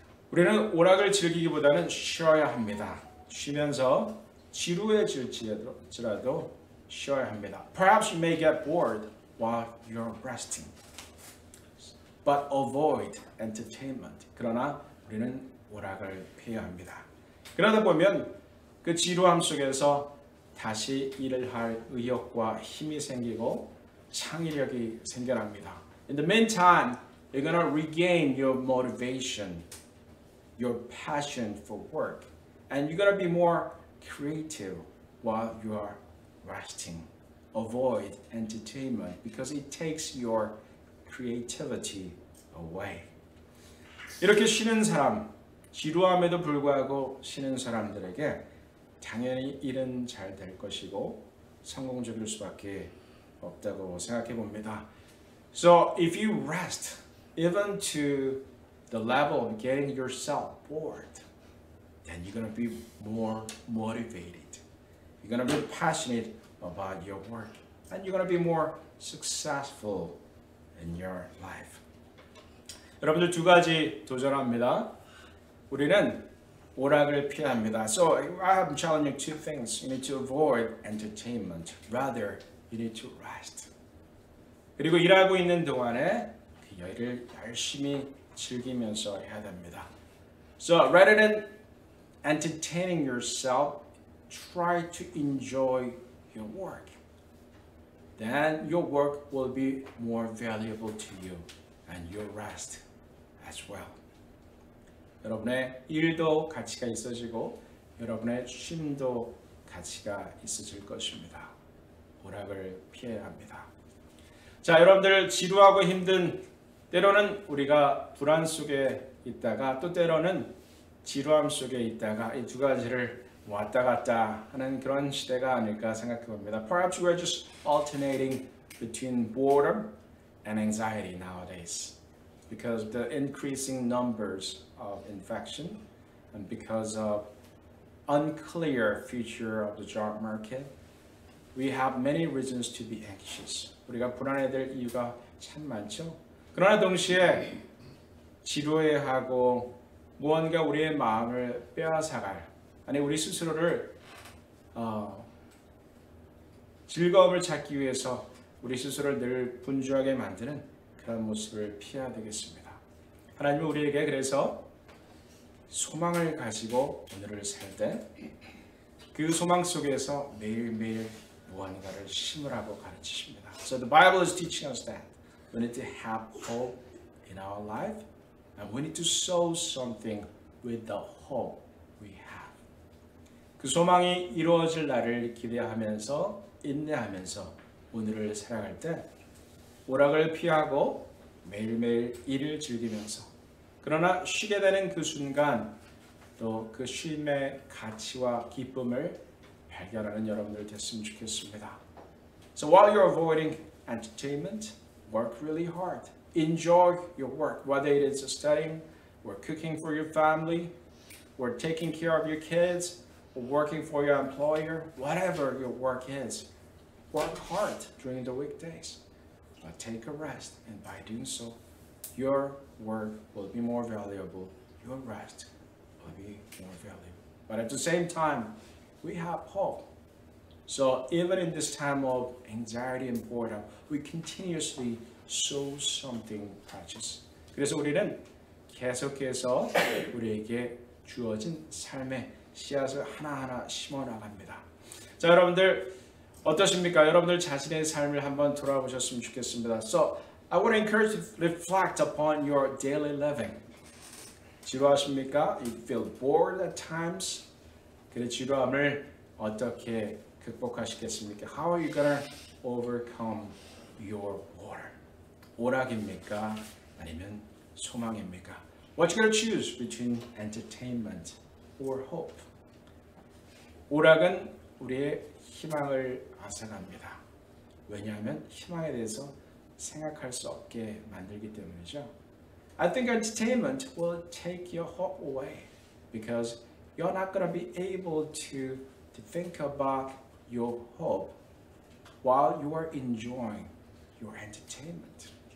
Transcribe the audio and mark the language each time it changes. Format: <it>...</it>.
<ko>우리는 오락을 즐기기보다는 쉬어야 합니다. 쉬면서 지루해질지라도 쉬어야 합니다.</ko> <en>Perhaps you may get bored while you're resting. But avoid entertainment.</en> <ko>그러나 우리는 오락을 피해야 합니다. 그러다 보면 그 지루함 속에서 다시 일을 할 의욕과 힘이 생기고 창의력이 생겨납니다.</ko> <en>In the meantime, you're going to regain your motivation, your passion for work, and you're going to be more creative while you are resting. Avoid entertainment because it takes your creativity away.</en> <ko>이렇게 쉬는 사람, 지루함에도 불구하고 쉬는 사람들에게 당연히 일은 잘 될 것이고 성공적일 수밖에 없다고 생각해 봅니다.</ko> <en>So if you rest, even to the level of getting yourself bored, then you're going to be more motivated. You're going to be passionate about your work, and you're going to be more successful in your life.</en> <ko>여러분들 두 가지 도전합니다. 우리는 오락을 피해야 합니다.</ko> <en>So I'm telling you two things. You need to avoid entertainment. Rather, you need to rest.</en> <ko>그리고 일하고 있는 동안에 그 일을 열심히 즐기면서 해야 됩니다.</ko> <en>So rather than entertaining yourself, try to enjoy your work. Then your work will be more valuable to you and your rest as well.</en> <ko>여러분의 일도 가치가 있어지고 여러분의 쉼도 가치가 있어질 것입니다. 오락을 피해야 합니다. 자, 여러분들 지루하고 힘든 때로는 우리가 불안 속에 있다가 또 때로는 지루함 속에 있다가 이 두 가지를 왔다 갔다 하는 그런 시대가 아닐까 생각해 봅니다.</ko> <en>Perhaps we're just alternating between boredom and anxiety nowadays because the increasing numbers of infection and because of unclear future of the job market, we have many reasons to be anxious.</en> <ko>우리가 불안해야 될 이유가 참 많죠. 그러나 동시에 지루해하고 무언가 우리의 마음을 빼앗아갈 아니 우리 스스로를 즐거움을 찾기 위해서 우리 스스로를 늘 분주하게 만드는 그런 모습을 피해야 되겠습니다. 하나님은 우리에게 그래서 소망을 가지고 오늘을 살 때 그 소망 속에서 매일매일 무언가를 심으라고 가르치십니다.</ko> <en>So the Bible is teaching us that we need to have hope in our life and we need to sow something with the hope we have.</en> <ko>그 소망이 이루어질 날을 기대하면서 인내하면서 오늘을 살아갈 때 오락을 피하고 매일매일 일을 즐기면서 그러나 쉬게 되는 그 순간 또 그 쉼의 가치와 기쁨을 발견하는 여러분들 됐으면 좋겠습니다.</ko> <en>So while you're avoiding entertainment, work really hard. Enjoy your work, whether it is studying, or cooking for your family, or taking care of your kids, or working for your employer, whatever your work is. Work hard during the weekdays, but take a rest, and by doing so, your work will be more valuable, your rest will be more valuable. But at the same time, we have hope. So even in this time of anxiety and boredom, we continuously sow something precious.</en> <ko>그래서 우리는 계속해서 우리에게 주어진 삶의 씨앗을 하나하나 심어 나갑니다. 자, 여러분들 어떠십니까? 여러분들 자신의 삶을 한번 돌아보셨으면 좋겠습니다.</ko> <en>So I would encourage you to reflect upon your daily living.</en> <ko>지루하십니까?</ko> <en>You feel bored at times?</en> <ko>그 지루함을 어떻게 극복하시겠습니까?</ko> <en>How are you gonna overcome your boredom?</en> <ko>오락입니까? 아니면 소망입니까?</ko> <en>What you gonna choose between entertainment or hope?</en> <ko>오락은 우리의 희망을 앗아갑니다. 왜냐하면 희망에 대해서 생각할 수 없게 만들기 때문이죠.</ko> <en>I think entertainment will take your hope away because you're not going to be able to think about your hope while you are enjoying your entertainment.</en>